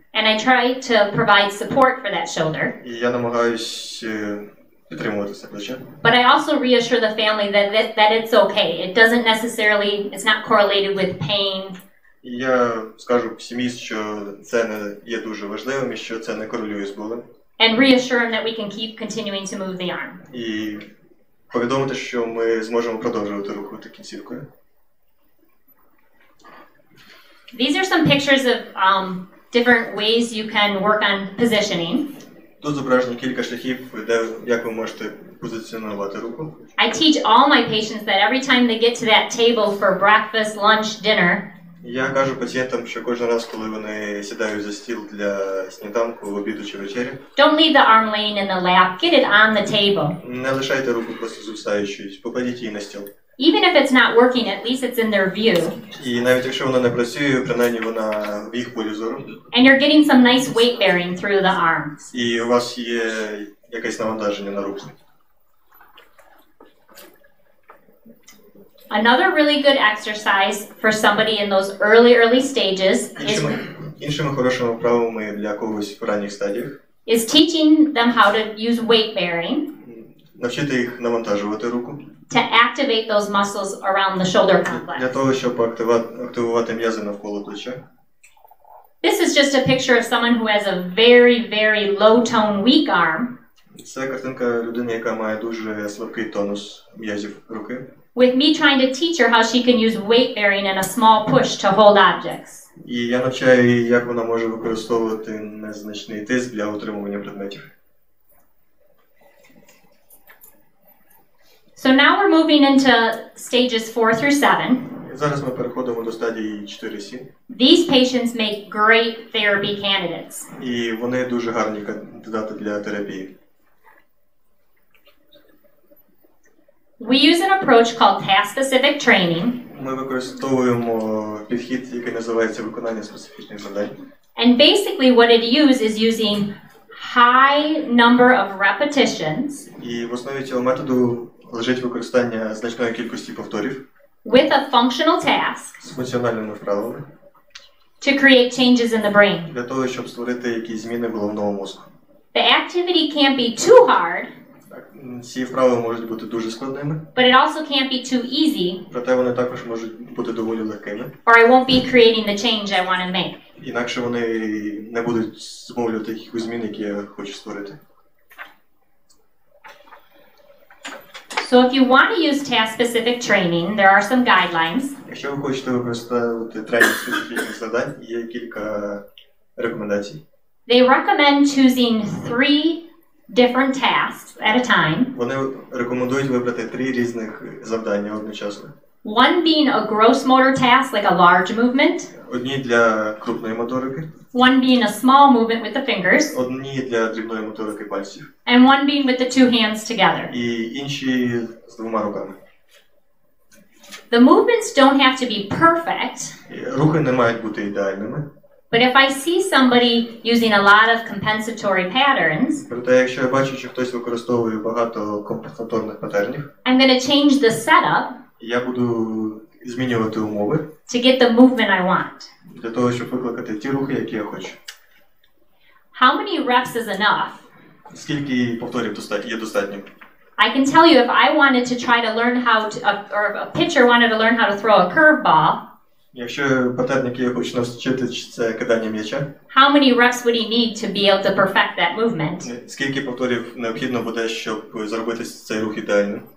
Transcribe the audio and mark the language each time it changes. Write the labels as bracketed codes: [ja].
[en] And I try to provide support for that shoulder. [uk] І я намагаюсь підтримувати це плече. [en] But I also reassure the family that it's okay. It doesn't necessarily, it's not correlated with pain. [uk] І я скажу сім'ї, що це не є дуже важливим і що це не корелює з болем. [en] And reassure them that we can keep continuing to move the arm. [uk] І повідомити, що ми зможемо продовжувати рухати кінцівкою. [en] These are some pictures of different ways you can work on positioning. [uk] Тут зображені кілька шляхів, як ви можете позиціонувати руку. [en] I teach all my patients that every time they get to that table for breakfast, lunch, dinner, [uk] Я кажу пацієнтам, що кожен раз, коли вони сідають за стіл для сніданку, обіду чи вечері, [en] don't leave the arm laying in the lap, get it on the table. [uk] не лишайте руку просто звисаючою, покладіть її на стіл. [en] Even if it's not working, at least it's in their view. [uk] І навіть якщо вона не працює, принаймні вона в їх полі зору. [en] And you're getting some nice weight bearing through the arm. [uk] І у вас є якесь навантаження на руку. [en] Another really good exercise for somebody in those early stages [uk] Іншими хорошими вправами для когось в ранніх стадіях [en] is teaching them how to use weight bearing [uk] навчити їх навантажувати руку [en] to activate those muscles around the shoulder complex. [uk] для того, щоб активувати м'язи навколо плеча. [en] This is just a picture of someone who has a very, very low tone, weak arm [uk] Це картинка людини, яка має дуже слабкий тонус м'язів руки. [en] with me trying to teach her how she can use weight bearing and a small push to hold objects. [uk] І я навчаю її, як вона може використовувати незначний тиск для утримування предметів. [en] So now we're moving into stages 4 through 7. [uk] Зараз ми переходимо до стадії 4-7. [en] These patients make great therapy candidates. [uk] І вони дуже гарні кандидати для терапії. [en] We use an approach called task-specific training. [uk] Ми використовуємо підхід, який називається виконання специфічних завдань. [en] And basically what it is using high number of repetitions [uk] І в основі цього методу лежить використання значної кількості повторів [en] with a functional task [uk] з функціональними вправами [en] to create changes in the brain. [uk] для того, щоб створити якісь зміни в головному мозку. [en] The activity can't be too hard, [uk] Ці вправи можуть бути дуже складними, [en] but it also can't be too easy, [uk] проте вони також можуть бути доволі легкими. [en] or I won't be creating the change I want to make. [uk] Інакше вони не будуть змовлювати якихось змін, які я хочу створити. [en] So if you want to use task-specific training, there are some guidelines. [uk] Якщо ви хочете використовувати тренінг специфічних завдань, є кілька рекомендацій. [en] They recommend choosing 3 different tasks at a time. [uk] Вони рекомендують вибрати 3 різних завдання одночасно. [en] One being a gross motor task, like a large movement. [uk] Одні для крупної моторики, [en] One being a small movement with the fingers. [uk] одні для дрібної моторики пальців, [en] And one being with the 2 hands together. [uk] і інші з 2 руками. [en] The movements don't have to be perfect, [uk] Рухи не мають бути ідеальними. [en] but if I see somebody using a lot of compensatory patterns, [uk] Проте, якщо я бачу, що хтось використовує багато компенсаторних патернів, [en] I'm going to change the setup [uk] я буду змінювати умови [en] to get the movement I want. [uk] для того, щоб викликати ті рухи, які я хочу. [en] How many reps is enough? [uk] Скільки повторів є достатньо? [en] I can tell you if I wanted to try to learn how to, or if a pitcher wanted to learn how to throw a curveball, [uk] Якщо патерн, який я хочу навчити, це кидання м'яча, [en] how many reps would he need to be able to perfect that movement [uk] скільки повторів необхідно буде, щоб зробити цей рух ідеальним